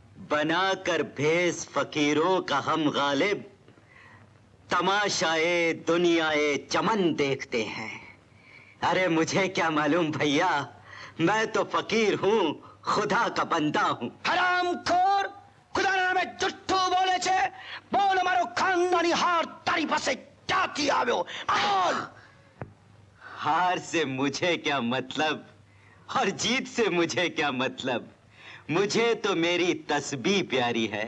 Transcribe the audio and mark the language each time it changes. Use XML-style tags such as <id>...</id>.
<hi>बनाकर भेस फकीरों का हम गालिब तमाशाए दुनियाए चमन देखते हैं। अरे मुझे क्या मालूम भैया, मैं तो फकीर हूँ, खुदा का बंदा हूँ।</hi> <gu>હરામખોર, ખુદાના નામે જુઠ્ઠું બોલે છે. બોલ અમારો ખાનદાની હાર તારી પાસે ક્યાંથી આવ્યો? બોલ.</gu> <hi>हार से मुझे क्या मतलब और जीत से मुझे क्या मतलब, मुझे तो मेरी तस्बीह प्यारी है।</hi>